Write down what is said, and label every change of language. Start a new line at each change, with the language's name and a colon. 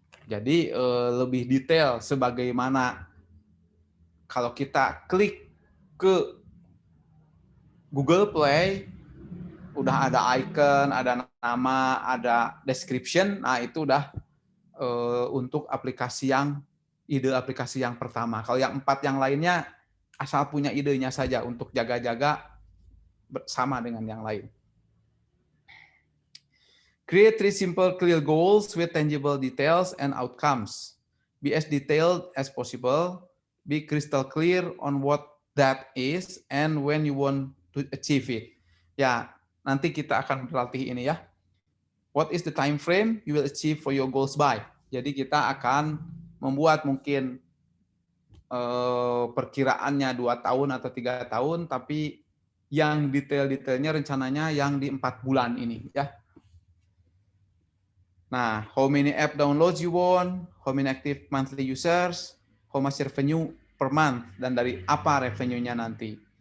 Indonesian: Jadi lebih detail sebagaimana kalau kita klik ke Google Play, udah ada icon, ada nama, ada description, nah itu udah untuk aplikasi ide aplikasi yang pertama. Kalau yang 4 yang lainnya, asal punya idenya saja untuk jaga-jaga bersama dengan yang lain.
English: Create 3 simple clear goals with tangible details and outcomes. Be as detailed as possible. Be crystal clear on what that is and when you want to achieve it.
Indonesian: Ya, nanti kita akan berlatih ini ya.
English: What is the time frame you will achieve for your goals by?
Indonesian: Jadi kita akan membuat mungkin perkiraannya 2 tahun atau 3 tahun, tapi yang detail-detailnya rencananya yang di 4 bulan ini ya.
English: Nah, how many app downloads you want, how many active monthly users, how much revenue per month,
Indonesian: dan dari apa revenue-nya nanti.